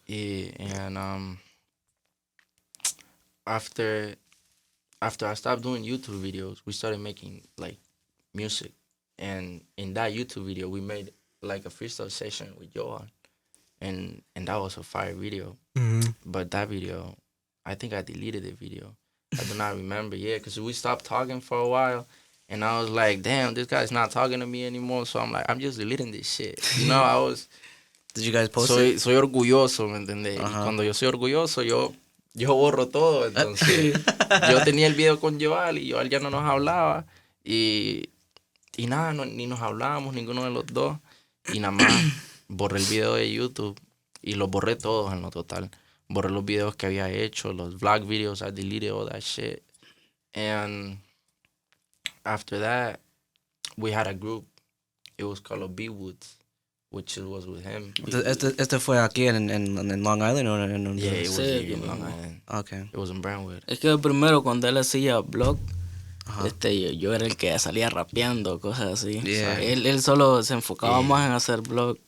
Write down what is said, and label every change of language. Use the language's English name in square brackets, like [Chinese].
[English] Yeah, and after I stopped doing YouTube videos, we started making like music, and in that YouTube video, we made like a freestyle session with Johal, and that was a fire video. But that video, I think I deleted the video. I do not remember, because we stopped talking for a while, and I was like, damn, this guy's not talking to me anymore, so I'm like, I'm just deleting this shit. You know, I was... Did you guys post it? [Spanish] Soy orgulloso, ¿me entendés? Y cuando yo soy orgulloso, yo borro todo, entonces... yo tenía el video con Joal, y Joal ya no nos hablaba, y nada, ni nos hablábamos, ninguno de los dos, y nada más borré el video de YouTube, y los borré todos en lo total. Borré los videos que había hecho, los vlog videos, [English] I deleted all that shit. And after that, we had a group. It was called B Woods, which was with him. [Spanish] ¿Este fue aquí en Long Island o en [English] Yeah, it was [Spanish] Sí, [English] here in Long Island. Okay. It was in Brentwood. [Spanish] Es que primero cuando él hacía blog, yo era el que salía rapeando, cosas así. [English] Yeah. [Spanish] Él solo se enfocaba más en hacer blog.